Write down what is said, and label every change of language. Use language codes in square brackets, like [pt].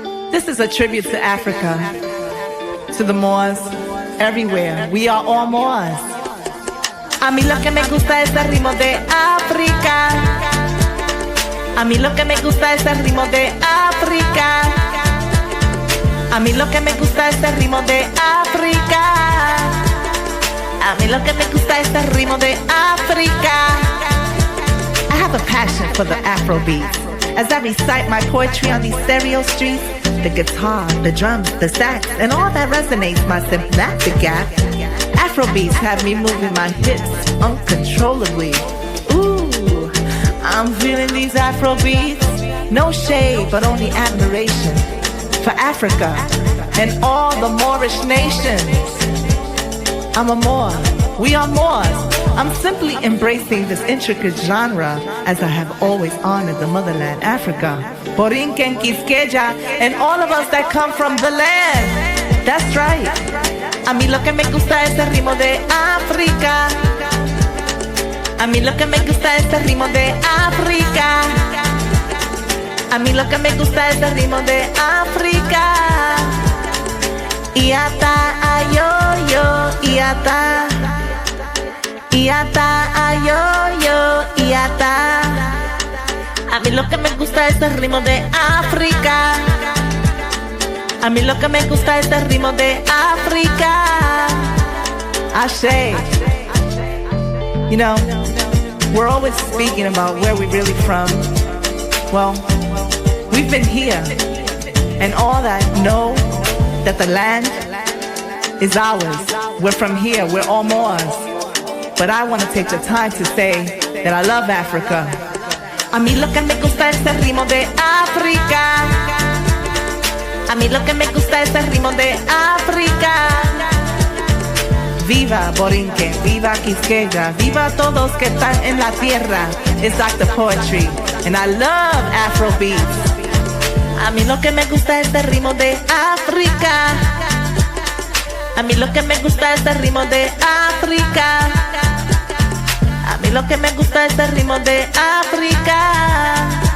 [en] This is a tribute to Africa, to the Moors, everywhere. We are all Moors. [es] A mí lo que me gusta es el ritmo de África. A mí lo que me gusta es el ritmo de África. A mí lo que me gusta es el ritmo de África. A mí lo que me gusta es el ritmo de África. [en] I have a passion for the Afrobeats. As I recite my poetry on these stereo streets, the guitar, the drums, the sax, and all that resonates my symptomatic gap. Afrobeats have me moving my hips uncontrollably. Ooh, I'm feeling these Afrobeats. No shade, but only admiration for Africa and all the Moorish nations. I'm a Moor. We are Moors. I'm simply embracing this intricate genre as I have always honored the motherland, Africa. Borinquen, Quisqueya, and all of us that come from the land. That's right. [es] A mí lo que me gusta es el ritmo de África. A mí lo que me gusta es el ritmo de África. A mí lo que me gusta es el ritmo de África. Y ata ayoyo, y ata. Y ata ayoyo, y ata. A mí lo que me gusta es el ritmo de África. A mí lo que me gusta es el ritmo de África. [yo] Ashe. [en] You know, we're always speaking about where we're really from. Well, we've been here, and all that know that the land is ours. We're from here, we're all Moors. But I want to take the time to say that I love Africa. [es] A mí lo que me gusta es el ritmo de África. A mí lo que me gusta es el ritmo de África. Viva Borinquen, viva Quisqueya, viva todos que están en la tierra. [en] It's Dr. Poetry, and I love Afro beats. [es] A mí lo que me gusta es el ritmo de África. A mí lo que me gusta es el ritmo de África. A mí lo que me gusta es el ritmo de África.